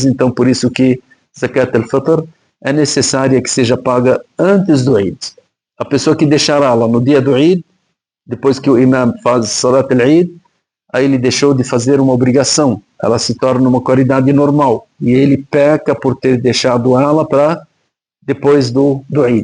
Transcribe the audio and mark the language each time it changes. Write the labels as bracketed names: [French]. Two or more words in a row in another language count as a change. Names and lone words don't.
[Portuguese] Então, por isso que [Arabic] زكاة الفطر [Portuguese] é necessária que seja paga antes do Eid. A pessoa que deixar ela no dia do Eid, depois que o imam faz [Arabic] صلاة العيد, [Portuguese] aí ele deixou de fazer uma obrigação, ela se torna uma caridade normal, e ele peca por ter deixado ela para depois do Eid.